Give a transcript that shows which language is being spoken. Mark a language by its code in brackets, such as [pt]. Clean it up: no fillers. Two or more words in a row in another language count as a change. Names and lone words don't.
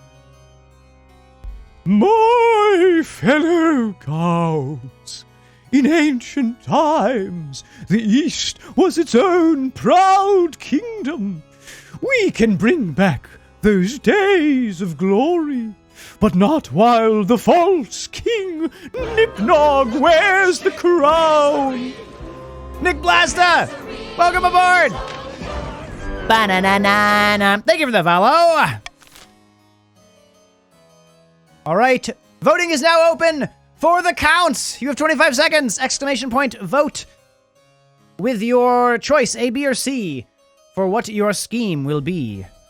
[en] My fellow counts, in ancient times, the East was its own proud kingdom. We can bring back those days of glory, but not while the false King Knipnogg wears the crown. Nick Blasta, welcome aboard. Ba-na-na-na-na. Thank you for the follow. All right, voting is now open for the counts. You have 25 seconds. Exclamation point, vote with your choice, A, B, or C, for what your scheme will be.